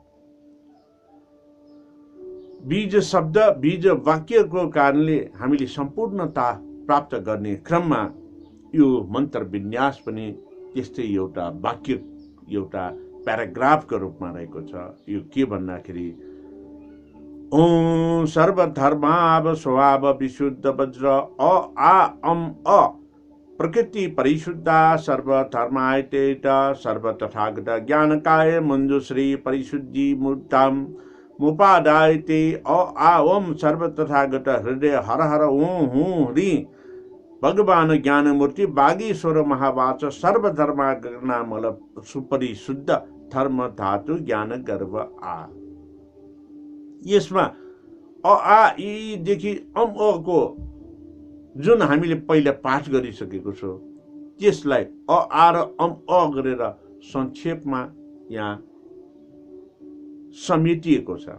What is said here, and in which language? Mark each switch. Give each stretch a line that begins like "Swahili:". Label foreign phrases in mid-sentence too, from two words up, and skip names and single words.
Nepali: बीज शब्द बीज वाक्यको कारणले हामीले सम्पूर्णता प्राप्त गर्ने क्रममा यो मन्त्र विन्यास पनि त्यस्तै एउटा वाक्य एउटा प्याराग्राफको रूपमा रहेको छ। यो के भन्दाखेरि
Sanskrit: ओम सर्वधर्माव स्वभाव विशुद्ध वज्र अ आ अम अ प्रकृति परिशुद्धा सर्वधर्मायतेत सर्व तथागत ज्ञानकाय मंजुश्री परिशुद्धि मूर्ताम मुपादायते अ आ ओम सर्व तथागत हृदय हर हर ओं हूं ह्री भगवान ज्ञान मूर्ति बागीश्वर महावाच सर्वधर्मागमल सुपरिशुद्ध धर्म धातु ज्ञान गर्भ आ।
Nepali: यसमा अ आ इ देखि अम अ को जुन हामीले पहिला पाठ गरिसकेको छौँ त्यसलाई अ आ र अम अ गरेर संक्षेपमा यहाँ समेटिएको छ।